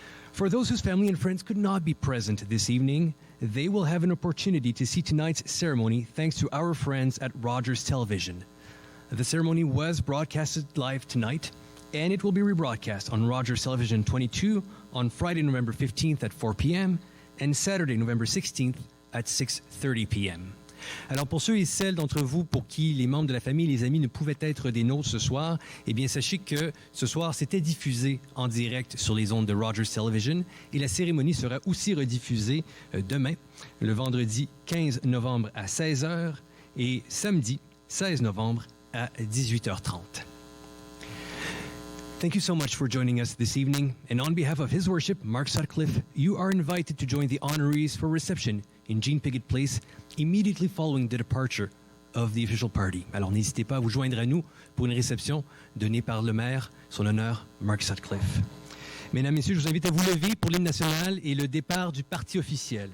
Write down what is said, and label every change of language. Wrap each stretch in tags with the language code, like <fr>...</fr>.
<en>For those whose family and friends could not be present this evening, they will have an opportunity to see tonight's ceremony thanks to our friends at Rogers Television. The ceremony was broadcasted live tonight, and it will be rebroadcast on Rogers Television 22 on Friday, November 15th at 4 p.m. and Saturday, November 16th at 6:30 p.m.</en> <fr>Alors pour ceux et celles d'entre vous pour qui les membres de la famille et les amis ne pouvaient être des nôtres ce soir, eh bien sachez que ce soir c'était diffusé en direct sur les ondes de Rogers Television et la cérémonie sera aussi rediffusée demain, le vendredi 15 novembre à 16h et samedi 16 novembre à 18h30.</fr> <en>Thank you so much for joining us this evening, and on behalf of His Worship, Mark Sutcliffe, you are invited to join the honorees for reception in Jean Piggott Place immediately following the departure of the official party.</en> <fr>Alors n'hésitez pas à vous joindre à nous pour une réception donnée par le maire, son honneur, Mark Sutcliffe. Mesdames, Messieurs, je vous invite à vous lever pour l'hymne national et le départ du parti officiel.</fr>